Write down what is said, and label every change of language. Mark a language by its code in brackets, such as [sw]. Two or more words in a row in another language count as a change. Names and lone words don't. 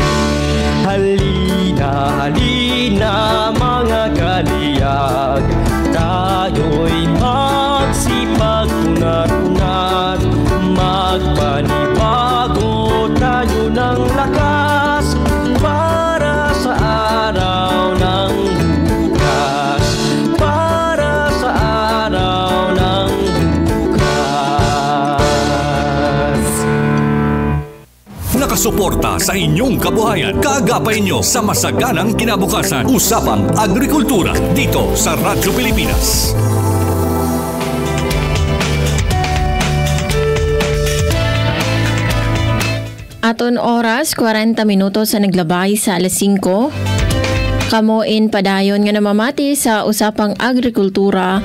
[tl] Halina, halina mga kaliyag, tayo'y magsipag unat-unat, magpanibago tayo ng lakas para sa araw ng bukas, para sa araw ng bukas. Nakasuporta sa inyong kabuhayan, kaagapay nyo sa masaganang kinabukasan. Usapang Agrikultura dito sa Radyo Pilipinas. [war] Aton oras, 40 minutos sa naglabay sa alas 5. Kamoin padayon nga namamati sa Usapang Agrikultura.